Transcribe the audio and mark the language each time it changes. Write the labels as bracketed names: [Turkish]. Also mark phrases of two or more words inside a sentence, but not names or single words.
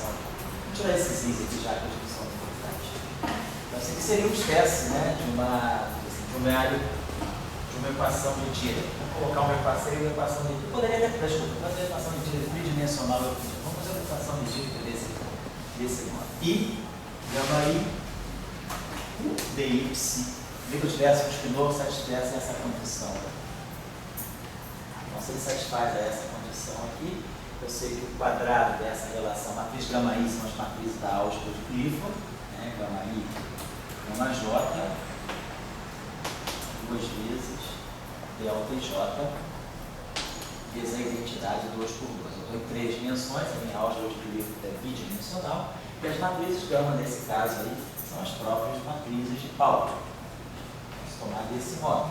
[Portuguese] Vou tirar esses i's aqui já que a gente são importantes. Então, isso aqui seria uma espécie, né, de uma equação de Dirac. Vamos colocar uma equação de Dirac. Poderia até fazer uma equação de Dirac tridimensional. Vamos fazer uma equação de Dirac desse modo. I, gama I, DI, psi. Se eu tivesse um espinor, satisfaz essa condição. Então, se ele satisfaz essa condição aqui, eu sei que o quadrado dessa relação, matriz gama I são as matrizes da álgebra de Clifford, né? Gama I, gama J, duas vezes delta e j vezes a identidade 2 por 2. Eu estou em 3 dimensões, a minha álgebra de Clifford é bidimensional, e as matrizes gama, nesse caso aí, são as próprias matrizes de Pauli. Vamos tomar desse modo.